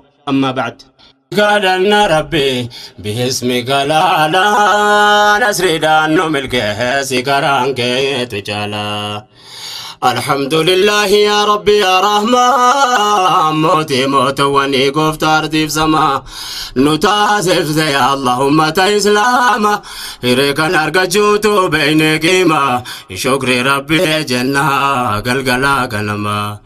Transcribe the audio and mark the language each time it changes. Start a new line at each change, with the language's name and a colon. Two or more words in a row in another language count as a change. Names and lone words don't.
Arabic: أما بعد.
Oromo: Gaadhanna Rabbi, bihismi galaala, nasriidhaan nu milkeessi karaan keetu jaala.
Arabic: الحمد لله يا رب يا رحمن،
Oromo: mootii mootawwanii gooftaa ardiif sama. Nu taasifte yaa Allah ummata Islaama, hiree kan argachuutu beeyne qiima. Shukri Rabbi jenna galgala ganama.